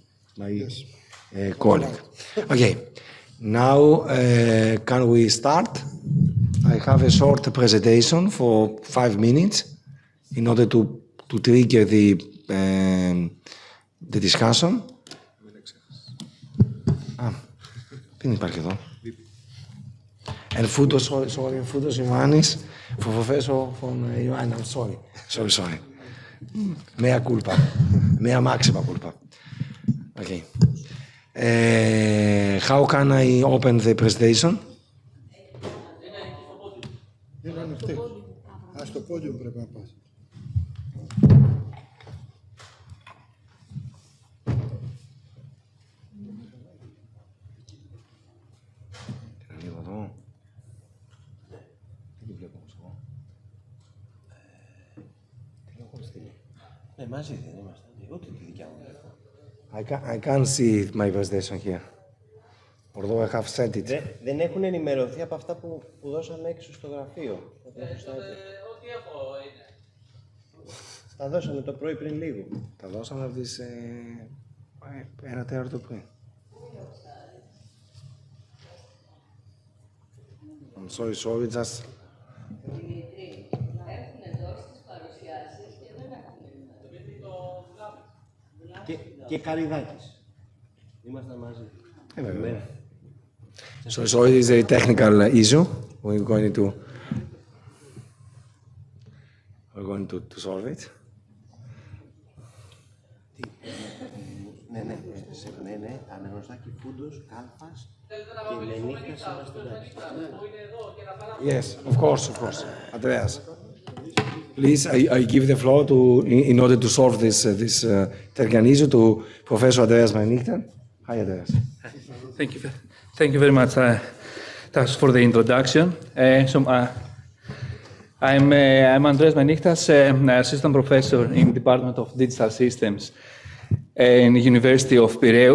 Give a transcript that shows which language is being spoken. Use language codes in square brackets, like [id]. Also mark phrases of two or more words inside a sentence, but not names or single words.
[en] Yes. Colleague. Okay, now can we start? I have a short presentation for 5 minutes in order to trigger the discussion. [el] Δεν υπάρχει εδώ. [en] And Foutos, sorry, Foutos Ioannis, for Professor from Ioannis, sorry. [la] Mea culpa, mea maxima culpa. [en] Okay. How can I open the presentation? [el] Στο πόδιο πρέπει να πας. Λίγο εδώ. Δεν βλέπω όμως εγώ. Τι έχω στείλει. Ναι, μαζί δεν είμαστε. Εγώ τη δικιά μου βλέπω. [en] I can't see my presentation here. Although I have sent it. [el] Δεν έχουν ενημερωθεί από αυτά που δώσαμε έξω στο γραφείο. Ό,τι έχω είναι. Τα δώσαμε το πρωί πριν λίγο. Τα δώσαμε από τις 1 το πρωί. [en] I'm sorry, just... [el] Και Καριδάκης. Είμαστε μαζί. [en] So it is a technical issue. We're going to solve it. [el] Ναι. Αναγνωστάκη Φούντος, Κάλφας και Μενίχτας είμαστε εντάξει. [en] Yes, of course. Andreas. Please, I give the floor in order to solve this technical issue to Professor Andreas Menichtas. Hi, Andreas. Thank you very much, thanks for the introduction. I'm Andreas Menichtas, assistant professor in the Department of Digital Systems in the University of Piraeus.